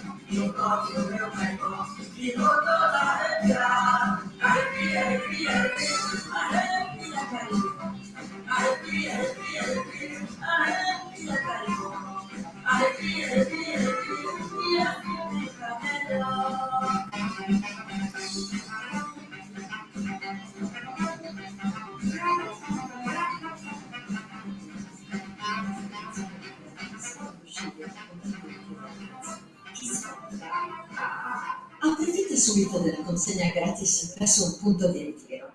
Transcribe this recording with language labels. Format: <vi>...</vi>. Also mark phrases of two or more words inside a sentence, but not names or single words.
<pt>E o toque do meu carimbo ficou toda arrepiada. Arrepia, arrepia, arrepia, arrepia, carimbo. Arrepia, arrepia, arrepia, arrepia, carimbo. Arrepia, arrepia, arrepia, e assim fica melhor.</pt> <it>Approfitta subito della consegna gratis presso un punto di ritiro.</it>